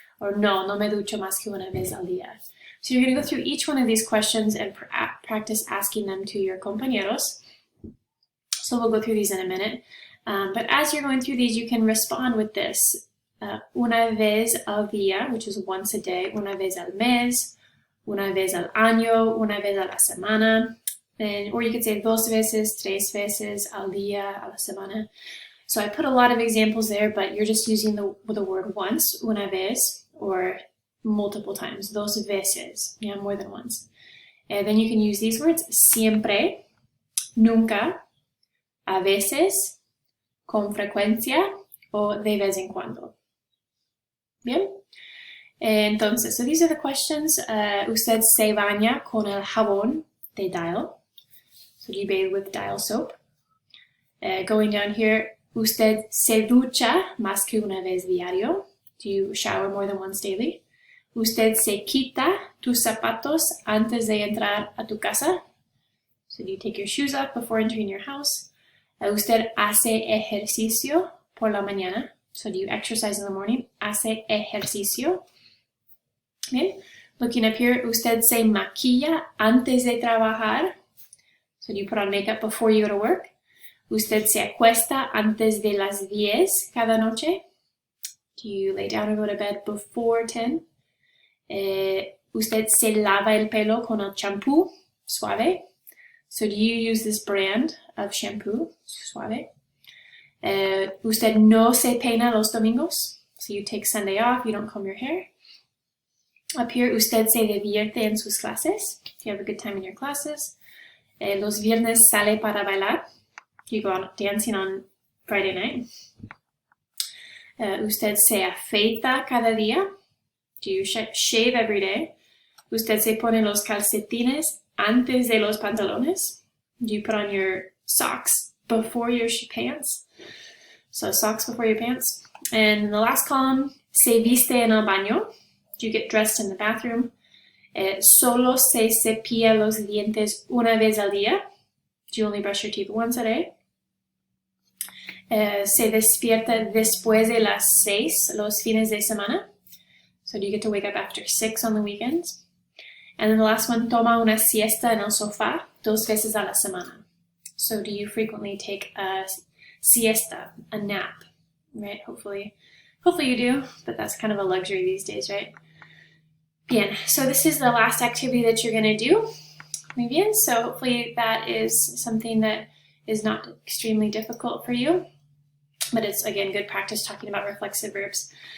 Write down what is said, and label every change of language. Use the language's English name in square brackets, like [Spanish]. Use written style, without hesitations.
[Spanish] Or no me ducho más que una vez al día. [English] So you're going to go through each one of these questions and practice asking them to your compañeros. So we'll go through these in a minute. But as you're going through these, you can respond with this. [Spanish] Una vez al día, [English] which is once a day, [Spanish] una vez al mes, una vez al año, una vez a la semana. [English] Or you could say [Spanish] 2 veces, 3 veces al día, a la semana. [English] So I put a lot of examples there, but you're just using the word once, una vez, or multiple times, 2 veces, yeah, more than once. And then you can use these words, [Spanish] siempre, nunca, a veces, con frecuencia, o de vez en cuando. Bien? Entonces, [English] so these are the questions. [Spanish] Usted se baña con el jabón de Dial. [English] So you bathe with Dial soap. Going down here, [Spanish] usted se ducha más que una vez diario. [English] Do you shower more than once daily? [Spanish] Usted se quita tus zapatos antes de entrar a tu casa. [English] So do you take your shoes off before entering your house? [Spanish] Usted hace ejercicio por la mañana. [English] So do you exercise in the morning? [Spanish] Hace ejercicio. Bien. [English] Looking up here, [Spanish] usted se maquilla antes de trabajar. [English] So do you put on makeup before you go to work? [Spanish] Usted se acuesta antes de las 10 cada noche. [English] Do you lay down and go to bed before 10? [Spanish] Usted se lava el pelo con el champú suave. [English] So do you use this brand of shampoo, suave? [Spanish] Usted no se peina los domingos. [English] So you take Sunday off, you don't comb your hair. Up here, [Spanish] usted se divierte en sus clases. [English] You have a good time in your classes. [Spanish] Los viernes sale para bailar. [English] You go out dancing on Friday night. [Spanish] Usted se afeita cada día. [English] Do you shave every day? [Spanish] Usted se pone los calcetines antes de los pantalones. [English] Do you put on your socks before your pants? So socks before your pants. And in the last column, [Spanish] se viste en el baño. [English] Do you get dressed in the bathroom? [Spanish] Solo se cepilla los dientes una vez al día. [English] Do you only brush your teeth once a day? [Spanish] Se despierta después de las 6 los fines de semana. [English] So do you get to wake up after 6 on the weekends? And then the last one, [Spanish] toma una siesta en el sofá 2 veces a la semana. [English] So do you frequently take a siesta, a nap, right? Hopefully you do, but that's kind of a luxury these days, right? Bien, so this is the last activity that you're going to do. Muy bien, so hopefully that is something that is not extremely difficult for you, but it's, again, good practice talking about reflexive verbs.